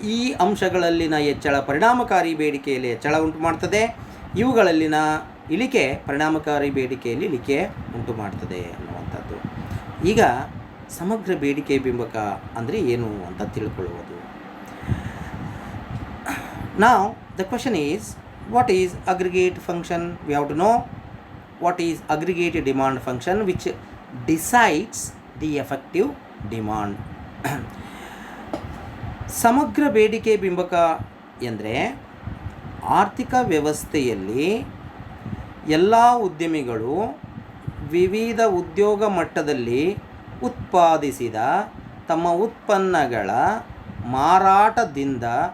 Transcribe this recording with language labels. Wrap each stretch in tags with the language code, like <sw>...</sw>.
<kn>ಈ ಅಂಶಗಳಲ್ಲಿನ ಹೆಚ್ಚಳ ಪರಿಣಾಮಕಾರಿ ಬೇಡಿಕೆಯಲ್ಲಿ ಹೆಚ್ಚಳ ಉಂಟು ಮಾಡ್ತದೆ. ಇವುಗಳಲ್ಲಿನ ಇಳಿಕೆ ಪರಿಣಾಮಕಾರಿ ಬೇಡಿಕೆಯಲ್ಲಿ ಇಳಿಕೆ ಉಂಟು ಮಾಡ್ತದೆ ಅನ್ನುವಂಥದ್ದು. ಈಗ ಸಮಗ್ರ ಬೇಡಿಕೆ ಬಿಂಬಕ ಅಂದರೆ ಏನು ಅಂತ ತಿಳ್ಕೊಳ್ಳುವುದು.</kn> <en>Now the question is, what is aggregate function? We have to know what is aggregate demand function which decides the effective demand.</en> <kn>ಸಮಗ್ರ ಬೇಡಿಕೆ ಬಿಂಬಕ ಎಂದರೆ ಆರ್ಥಿಕ ವ್ಯವಸ್ಥೆಯಲ್ಲಿ ಎಲ್ಲ ಉದ್ಯಮಿಗಳು ವಿವಿಧ ಉದ್ಯೋಗ ಮಟ್ಟದಲ್ಲಿ ಉತ್ಪಾದಿಸಿದ ತಮ್ಮ ಉತ್ಪನ್ನಗಳ ಮಾರಾಟದಿಂದ</kn>